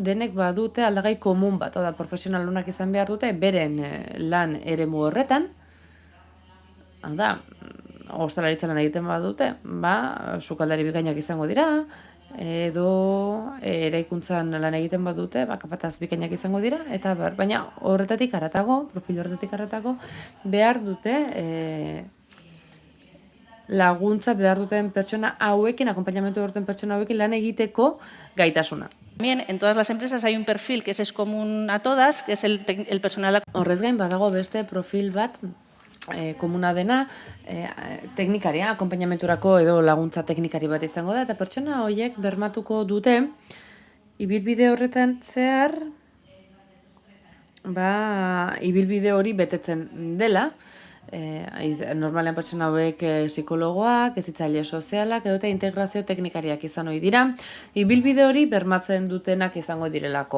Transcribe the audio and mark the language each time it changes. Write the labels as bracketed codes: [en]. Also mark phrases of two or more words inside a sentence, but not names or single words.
[eu] denek badute aldagai komun bat, da profesionalunak izan behar dute beren lan eremu horretan, hau da, ostalaritza lan egiten badute, sukaldari bikainak izango dira, edo eraikuntzan lan egiten badute, kapataz bikainak izango dira, eta baina horretatik haratago, profil horretatik haratago, behar dute laguntza behar duten pertsona hauekin, akonpainamentu duten pertsona hauekin lan egiteko gaitasuna. [es] También en todas las empresas hay un perfil que es común a todas, que es el personal. [eu] Horrez gain badago beste profil bat komuna dena, teknikaria, akonpainamenturako edo laguntza teknikari bat izango da, eta pertsona horiek bermatuko dute, ibilbide horretan zehar, ibilbide hori betetzen dela, normalean pertsona hauek psikologoak, hezitzaile sozialak, edo eta integrazio teknikariak izan ohi dira, ibilbide hori bermatzen dutenak izango direlako.